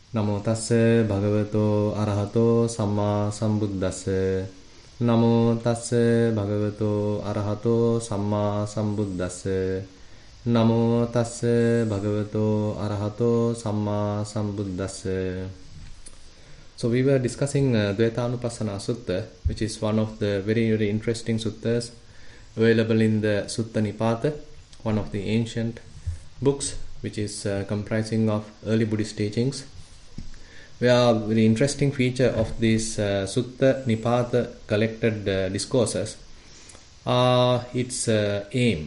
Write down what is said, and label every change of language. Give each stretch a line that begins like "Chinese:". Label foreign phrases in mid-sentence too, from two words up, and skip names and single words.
Pali: Namo tassa bhagavato arahato samma sambuddhassa. Namo tassa bhagavato arahato samma sambuddhassa. Namo tassa bhagavato arahato samma sambuddhassa.
English: So we were discussing Dvayatanupassana Sutta, which is one of the very, very interesting suttas available in the Sutta Nipata, one of the ancient books which is comprising of early Buddhist teachings. Where very interesting feature of this Sutta Nipata collected discourses are its aim.